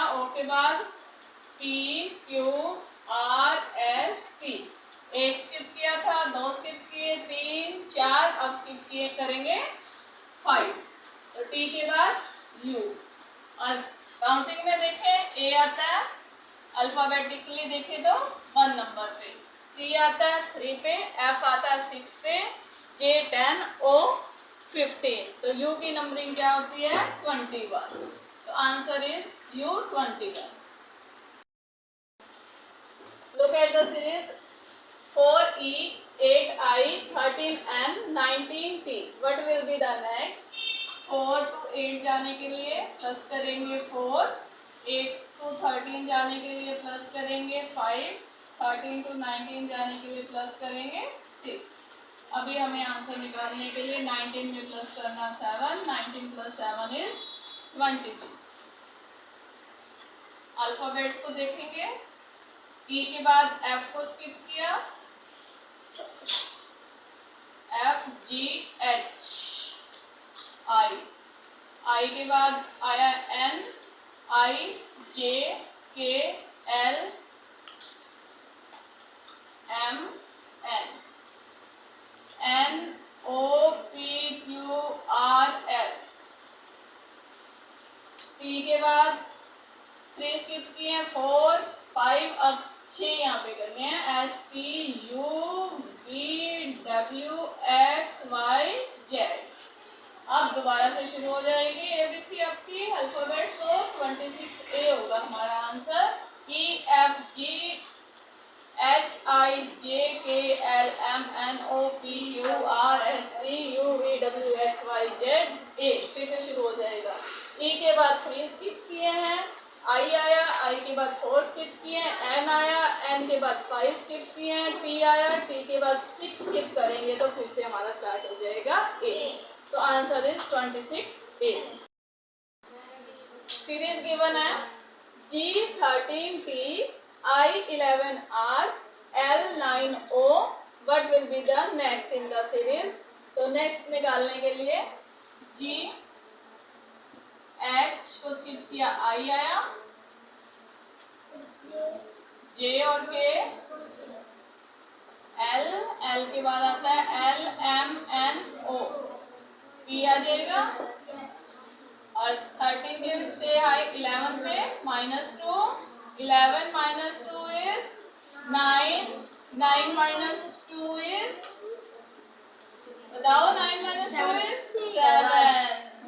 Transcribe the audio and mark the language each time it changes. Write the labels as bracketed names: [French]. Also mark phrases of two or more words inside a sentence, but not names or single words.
[Hindi] O के बाद P Q R S T, एक स्किप किया था, 2 स्किप किए, 3 4, अब स्किप किए करेंगे 5, तो T के बाद U, और काउंटिंग में देखें A आता है, अल्फाबेटिकली देखें तो 1 नंबर पे, C आता है 3 पे, F आता है 6 पे, J 10 O 15, तो U की नंबरिंग क्या होती है? 21, तो [English] answer is [Hindi] U 21। [English] Look at the series 4E 8I 13N 19T, what will be the next? [Hindi] 4 to 8 जाने के लिए प्लस करेंगे 4, 8 to 13 जाने के लिए प्लस करेंगे 5, 13 to 19 जाने के लिए प्लस करेंगे 6। अभी हमें आंसर निकालने के लिए 19 में प्लस करना 7, 19 प्लस 7 इज 26। अल्फाबेट्स को देखेंगे, E के बाद F को स्किप किया, F G H I के बाद आया N I J K L M N, N O P Q R S, T के बाद 3 स्किप किए हैं, 4 5, अब 6 यहाँ पे करने हैं, S T U V W X Y Z। अब दोबारा से शुरू हो जाएगी ABC आपकी अल्फाबेट, तो 26A होगा हमारा आंसर। E F G H I J K L M N O P Q R S T U V W X Y Z A, फिर से शुरू हो जाएगा। E के बाद 3 स्किप किए हैं, I आया, I के बाद 4 स्किप किए हैं, N आया, N के बाद 5 स्किप किए हैं, T आया, T के बाद 6 स्किप करेंगे, तो फिर से हमारा स्टार्ट हो जाएगा A, तो [English] answer is [Hindi] 26A। [English] series given है G13P I11R L9O, What will be the next in the series. [Hindi] तो नेक्स्ट निकालने के लिए G H को स्किप किया, I आया, J और K, L के बाद आता है LMNO, P आ जाएगा, और 13 के से हाई 11 पे -2, 11 - 2 इज 9, 9 - 2 इज, बताओ, 9 - 2 इज 7।